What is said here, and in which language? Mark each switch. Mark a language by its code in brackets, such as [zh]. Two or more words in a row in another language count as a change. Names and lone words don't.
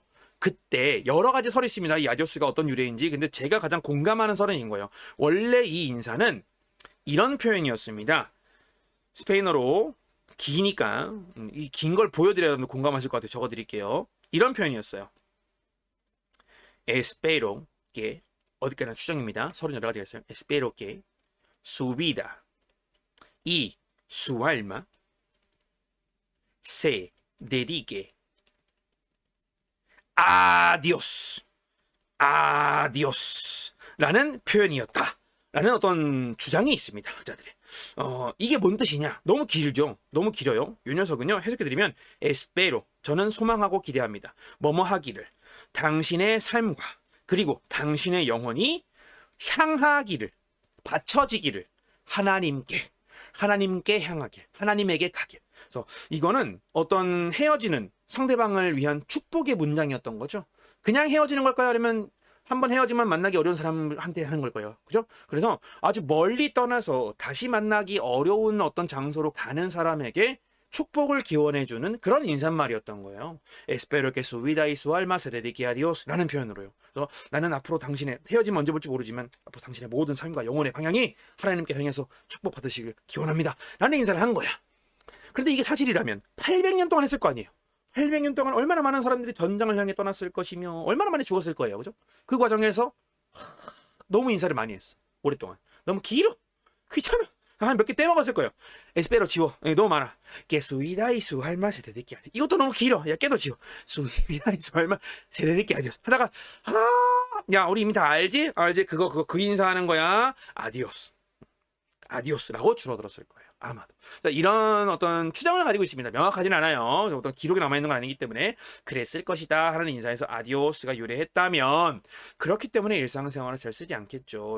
[ko] 그때 여러 가지 설이 있습니다. 이 아디오스가 어떤 유래인지. 근데 제가 가장 공감하는 설은 이인 거예요. 원래 이 인사는 이런 표현이었습니다. 스페인어로 기니까 이 긴 걸 보여드려야 공감하실 것 같아요. 적어드릴게요. 이런 표현이었어요. [es] Espero que [ko] 어디까지나 추정입니다. 설은 여러 가지가 있어요. [es] Espero que su vida y su alma se dedique a Dios, a Dios [ko] 라는 표현이었다 라는 어떤 주장이 있습니다. 학자들의. 이게 뭔 뜻이냐? 너무 길죠? 너무 길어요. 이 녀석은요, 해석해드리면, espero, 저는 소망하고 기대합니다. 뭐뭐 하기를. 당신의 삶과, 그리고 당신의 영혼이 향하기를, 받쳐지기를, 하나님께 향하길, 하나님에게 가길. 그래서 이거는 어떤 헤어지는 상대방을 위한 축복의 문장이었던 거죠. 그냥 헤어지는 걸까요? 아니면 한번 헤어지면 만나기 어려운 사람한테 하는 걸 거예요. 그죠? 그래서 아주 멀리 떠나서 다시 만나기 어려운 어떤 장소로 가는 사람에게 축복을 기원해주는 그런 인사말이었던 거예요. [es] Espero que su vida y su alma se dedique a Dios [ko] 라는 표현으로요. 그래서 나는 앞으로 당신의, 헤어지면 언제 볼지 모르지만 앞으로 당신의 모든 삶과 영혼의 방향이 하나님께 향해서 축복 받으시길 기원합니다 라는 인사를 한 거야. 그런데 이게 사실이라면 800년 동안 했을 거 아니에요. 800년 동안 얼마나 많은 사람들이 전장을 향해 떠났을 것이며 얼마나 많이 죽었을 거예요. 그죠? 그 과정에서 너무 인사를 많이 했어. 오랫동안. 너무 길어. 귀찮아. 한 몇 개 떼먹었을 거예요. 에스페로 지워. 너무 많아. [es] Que su vida y su alma se dedique a Dios. [ko] 이것도 너무 길어. 야, 깨도 지워. [es] Su vida y su alma se dedique a Dios. [ko] 하다가 야, 우리 이미 다 알지? 알지? 그 인사하는 거야. 아디오스. 아디오스라고 줄어들었을 거예요. 아마도. 자, 이런 어떤 추정을 가지고 있습니다. 명확하진 않아요. 어떤 기록이 남아있는 건 아니기 때문에 그랬을 것이다 하는 인사에서 아디오스가 유래했다면 그렇기 때문에 일상생활을 잘 쓰지 않겠죠.